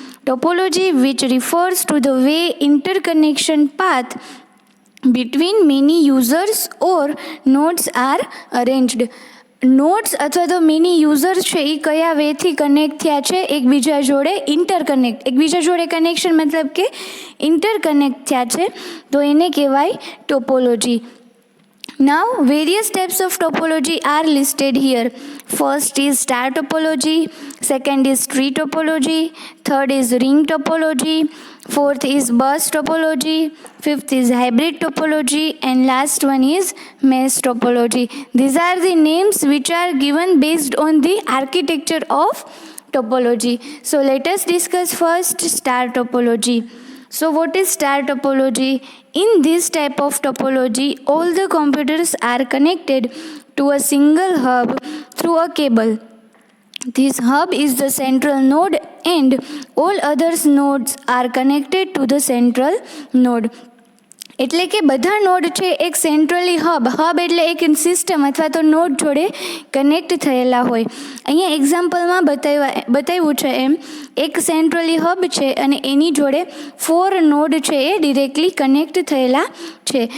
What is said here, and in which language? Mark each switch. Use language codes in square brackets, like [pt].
[en] Topology which refers to the way interconnection path between many users or nodes are arranged. [gu] Nodes અથવા તો mini user છે એ કયા વેથી connect થયા છે એકબીજા જોડે, એકબીજા જોડે કનેક્શન મતલબ કે ઇન્ટરકનેક્ટ થયા છે, તો એને કહેવાય topology. [en] Now various types of topology are listed here. First is star topology, second is tree topology, third is ring topology, fourth is bus topology, fifth is hybrid topology, and last one is mesh topology. These are the names which are given based on the architecture of topology. So let us discuss first star topology. So what is star topology? In this type of topology, all the computers are connected to a single hub through a cable. This hub is the central node and all other nodes are connected to the central node. [gu] એટલે કે બધા node છે એક centrally hub એટલે એક system અથવા તો node જોડે કનેક્ટ થયેલા હોય. અહીંયા એક્ઝામ્પલમાં બતાવ્યું છે એમ એક સેન્ટ્રલી હબ છે અને એની જોડે 4 નોડ છે એ ડિરેક્ટલી કનેક્ટ થયેલા છે.